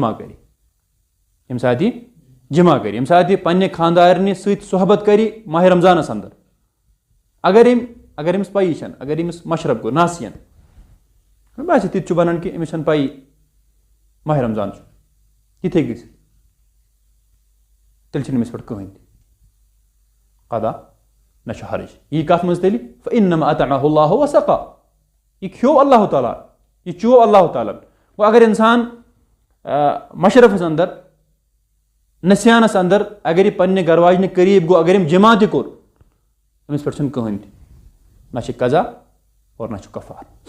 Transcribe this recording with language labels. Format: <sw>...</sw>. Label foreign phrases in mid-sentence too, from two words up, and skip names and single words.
<ks>جمع کرِ ییٚمہِ ساتہٕ یہِ جمع کرِ ییٚمہِ ساتہٕ یہِ پننہِ خانٛدارنہِ سۭتۍ صحبت کرِ ماہِ رمضانس انٛدر اگر أمِس پَیی چھنہٕ اگر أمِس مشرب گوٚو ناسِین باسہِ تِتہِ چھُ بنان کہِ أمِس چھنہٕ پَیی ماہِ رمضان چھُ یہِ تہِ ہیٚکہِ گٔژھِتھ تیٚلہِ چھنہٕ أمِس پٮ۪ٹھ کٕہٕنۍ تہِ قضا نہ چھُ حرج. یی کتھ منٛز تیٚلہِ</ks> <ar>فإنما أطعمه الله وسقاه</ar> <ks>یہِ کھیوٚو اللہ تعالیٰ یہِ چوو اللہ تعالیٰ ہن. گوٚو اگر اِنسان مشرفس انٛدر نسیانس انٛدر اگر یہِ پننہِ گرٕ واجنہِ قریٖب گوٚو اگر أمۍ جمع تہِ کوٚر أمِس پٮ۪ٹھ چھُنہٕ کٕہٕنۍ تہِ نہ چھِ قضا اور نہ چھُ کفار.</ks>